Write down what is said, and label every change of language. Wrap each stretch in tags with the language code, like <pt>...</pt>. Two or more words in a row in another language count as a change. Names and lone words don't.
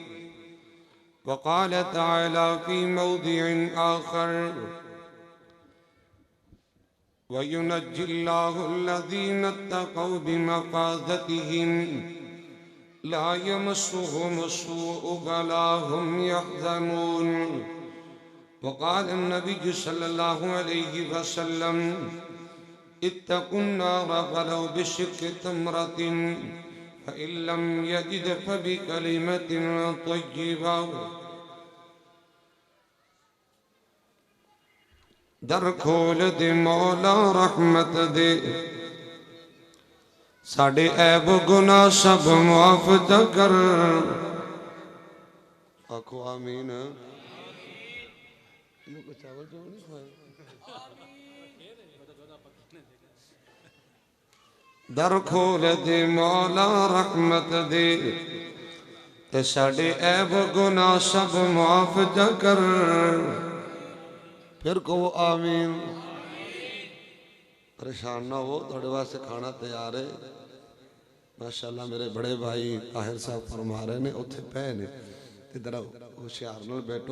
<ar>وقال تعالى في موضع آخر وَيُنَجِّي اللَّهُ الَّذِينَ اتَّقَوْا بِمَفَازَتِهِمْ لَا يَمَسُّهُمُ السُّوءُ وَلَا هُمْ يَحْزَنُونَ. وقال النبي صلى الله عليه وسلم اتقوا النار ولو بشق تمرة فإن لم يجد فبكلمة طيبة.</ar> <pa>در کھول دے مولا رحمت دے ساڑے عیب گناہ سب معاف جا کر. آکھو آمین. در کھول دے مولا رحمت دے تے ساڑے عیب گناہ سب معاف جا کر.</pa> <ur>پھر کہو آمین.</ur> <pa>پریشان نہ ہو، تھوڑے واسے کھانا تیار ہے. ماشاءاللہ میرے بڑے بھائی طاہر صاحب فرما رہے نے اتھے پہ نے ادھر ہوشیار نال بیٹھو.</pa>